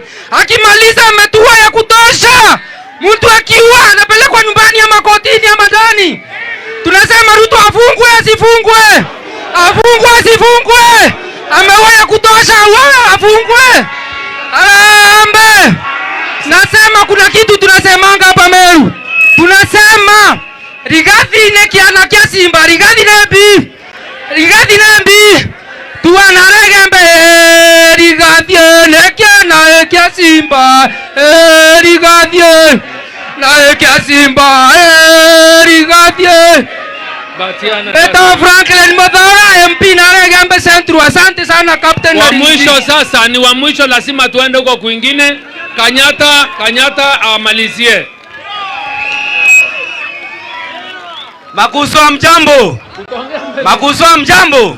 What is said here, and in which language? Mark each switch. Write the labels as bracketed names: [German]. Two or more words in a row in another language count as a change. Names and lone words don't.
[Swahili] Akimaliza ametua ya kutosha. Mtu akiua anapelekwa nyumbani ama kotini ama ndani. Tunasema Ruto afungwe asifungwe. Afungwe asifungwe. Ameua ya kutosha, afungwe. Harambee! Nasema kuna kitu tunasemanga hapa Meru. [Meru] Tunasema Rigathi nekiana kia Simba, Rigathi nembi tuanaregembe, Rigathi nekiana kia Simba, Rigathi na kia Simba, Rigathi Beta Franklin Mathara MP naregembe Central. [Swahili] Asante sana Captain. Wa mwisho sasa, ni wa mwisho, lazima tuende huko kwingine. Kanyata amalizie. Makuso mjambo.